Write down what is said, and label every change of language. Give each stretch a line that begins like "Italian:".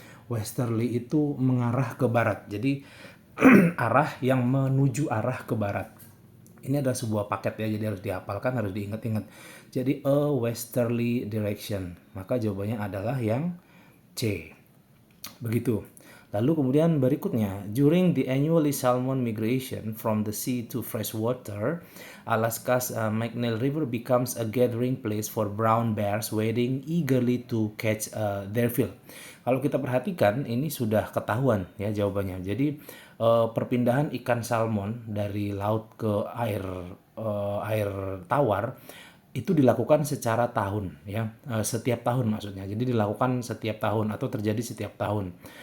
Indonesian: Westerly itu mengarah ke barat. Jadi arah yang menuju arah ke barat. Ini adalah sebuah paket ya, jadi harus dihafalkan, harus diingat-ingat. Jadi
English: a westerly direction.
Indonesian: Maka jawabannya adalah yang C. Begitu.
English: Lalu kemudian berikutnya, during the annually salmon migration from the sea to freshwater, Alaska's McNeil River becomes a gathering place for brown bears waiting eagerly to catch their fill.
Indonesian: Kalau kita perhatikan, ini sudah ketahuan ya jawabannya. Jadi perpindahan ikan salmon dari laut ke air tawar itu dilakukan secara tahun ya, setiap tahun maksudnya. Jadi dilakukan setiap tahun atau terjadi setiap tahun.